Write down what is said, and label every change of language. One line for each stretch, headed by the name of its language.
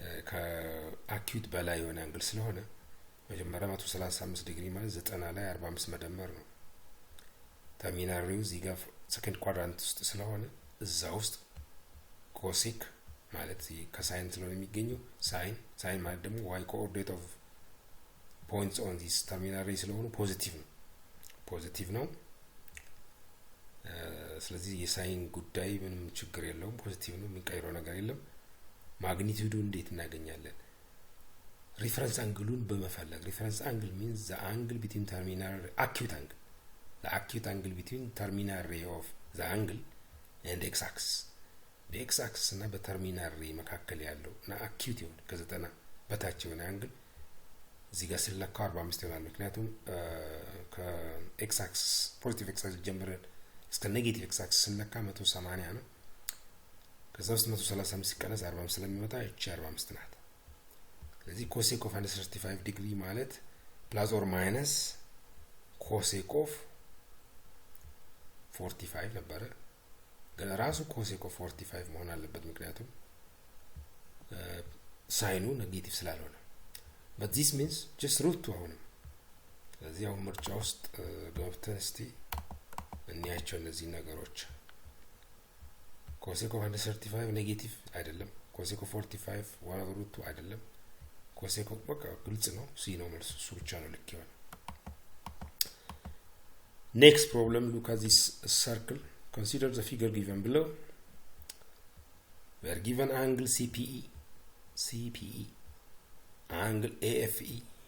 Amharic: ከአኪዩት በላይ የሆነ አንግል ስለሆነ መጀመሪያ 135 ዲግሪ ማለት 90 ላይ 45 መደመር ነው። ተርሚናል ሬው እዚህ ጋር ሰከንድ ኳድራንት ውስጥ ስለሆነ እዛ ውስጥ ኮሴክ ማለት ከሳይን ስለሆነ የሚገኘው ሳይን ማለት ደግሞ
English: y coordinate of points on this terminal ray
Amharic: ስለሆነ ፖዚቲቭ ነው። ስለዚህ የሳይን ጉዳይ ምንም ችግር የለውም፣ ፖዚቲቭ ነው፣ የሚቀይረው ነገር የለም። ማግኒቲዩዱ እንዴት እናገኛለን? ሪፈረንስ አንግሉን በመፈለግ ሪፈረንስ አንግል
English: means the angle between terminal acute angle, the acute angle between terminal ray of the angle and x axis.
Amharic: በኤክስ አክሲስ እና በተርሚናል ሬይ መካከል ያለው እና አኪዩት ይሆን ከ90 በታች የሆነ አንግል እዚህ ጋር ስለካው 45 ይሆናል። ምክንያቱም ከኤክስ አክሲስ ፖዚቲቭ ኤክስ አክሲስ ጀምረን እስከ ኔጌቲቭ ኤክስ አክሲስ ስለካ 180 ነው። ከዛ ውስጥ 135 ሲቀነስ 45 ስለሚመጣ እቺ 45 ናት። ስለዚህ ኮሴክ ኦፍ 135 ዲግሪ ማለት ፕላስ ኦር ማይነስ ኮሴክ ኦፍ 45 ነበረ፣ ግን ራሱ ኮሴክ ኦፍ 45 መሆን አለበት ምክንያቱም ሳይኑ ኔጌቲቭ ስላልሆነ።
English: but this means just root 2
Amharic: አሁንም። ስለዚህ አሁን ምርጫ ውስጥ ገብተን እስቲ እንያቸው እነዚህ ነገሮች። ኮሴክ ኦፍ 135 ኔጌቲቭ አይደለም፣ ኮሴክ ኦፍ 45 1 over root 2 አይደለም። ኮሴክ ኦፍ በቃ ግልጽ ነው፣ ሲ ነው መልሱ፣ እሱ ብቻ ነው ልክ ይሆናል።
English: Next problem, look at this circle. Consider the figure given below. We are given angle CPE, angle AFE.